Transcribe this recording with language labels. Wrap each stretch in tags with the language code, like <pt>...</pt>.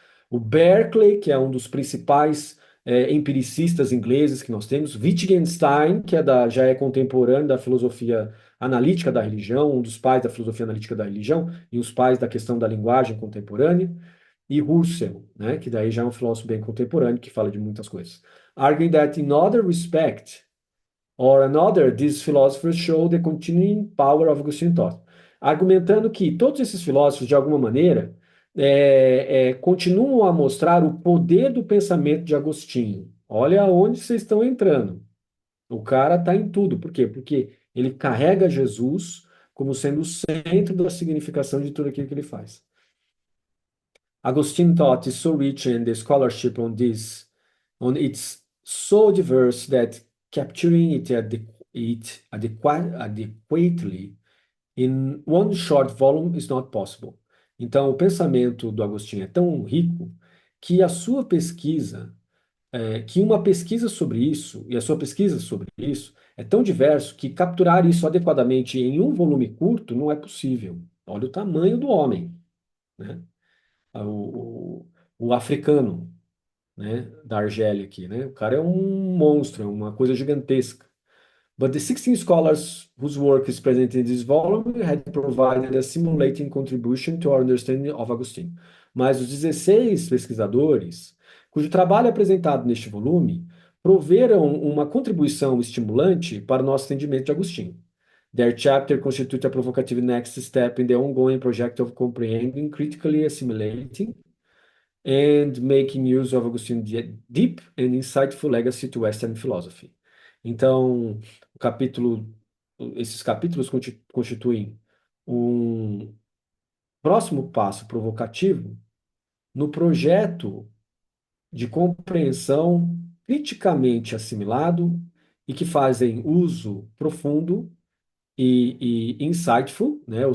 <pt>o Berkeley, que é um dos principais empiricistas ingleses que nós temos, Wittgenstein, que já é contemporâneo da filosofia analítica da religião, um dos pais da filosofia analítica da religião e os pais da questão da linguagem contemporânea, e Russell, né, que daí já é um filósofo bem contemporâneo que fala de muitas coisas.</pt> <en>Arguing that in other respect or another, these philosophers show the continuing power of Augustine thought.</en> <pt>Argumentando que todos esses filósofos, de alguma maneira, continuam a mostrar o poder do pensamento de Agostinho. Olha onde vocês estão entrando. O cara está em tudo. Por quê? Porque ele carrega Jesus como sendo o centro da significação de tudo aquilo que ele faz.</pt> <en>Agostine thought is so rich and the scholarship on it's so diverse that capturing it adequately in one short volume is not possible.</en> <pt>Então, o pensamento do Agostinho é tão rico que a sua pesquisa, que uma pesquisa sobre isso, e a sua pesquisa sobre isso, é tão diverso que capturar isso adequadamente em um volume curto não é possível. Olha o tamanho do homem, né? O africano, né, da Argélia aqui, né? O cara é um monstro, é uma coisa gigantesca.</pt> <en>But the 16 scholars whose work is presented in this volume had provided a stimulating contribution to our understanding of Agostinho.</en> <pt>Mas os 16 pesquisadores, cujo trabalho é apresentado neste volume, proveram uma contribuição estimulante para o nosso entendimento de Agostinho.</pt> <en>Their chapter constitute a provocative next step in the ongoing project of comprehending, critically assimilating, and making use of Augustine's deep and insightful legacy to Western philosophy.</en> <pt>Então, esses capítulos constituem um próximo passo provocativo no projeto de compreensão criticamente assimilado e que fazem uso profundo e insightful, né?</pt>